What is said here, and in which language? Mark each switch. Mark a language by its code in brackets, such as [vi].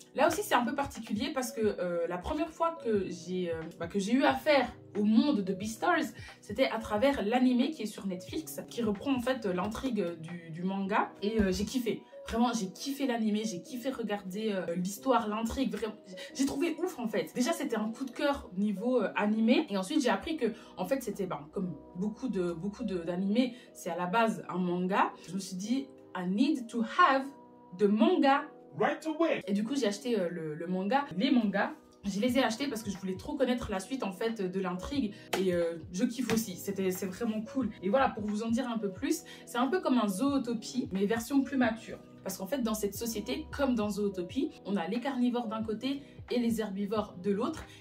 [fr] Là aussi, c'est un peu particulier parce que la première fois que j'ai eu affaire au monde de Beastars, c'était à travers l'anime qui est sur Netflix, qui reprend en fait l'intrigue du manga. Et j'ai kiffé. Vraiment, j'ai kiffé l'anime, j'ai kiffé regarder l'histoire, l'intrigue. Vraiment, j'ai trouvé ouf en fait. Déjà, c'était un coup de cœur niveau animé. Et ensuite, j'ai appris que en fait, c'était comme beaucoup d'animés, c'est à la base un manga. Je me suis dit, [en] I need to have the manga right away. [fr] Et du coup, j'ai acheté le manga, les mangas. Je les ai achetés parce que je voulais trop connaître la suite en fait de l'intrigue et je kiffe aussi, c'est vraiment cool. Et voilà, pour vous en dire un peu plus, c'est un peu comme un Zootopie mais version plus mature. Parce qu'en fait, dans cette société, comme dans Zootopie, on a les carnivores d'un côté et les herbivores de l'autre.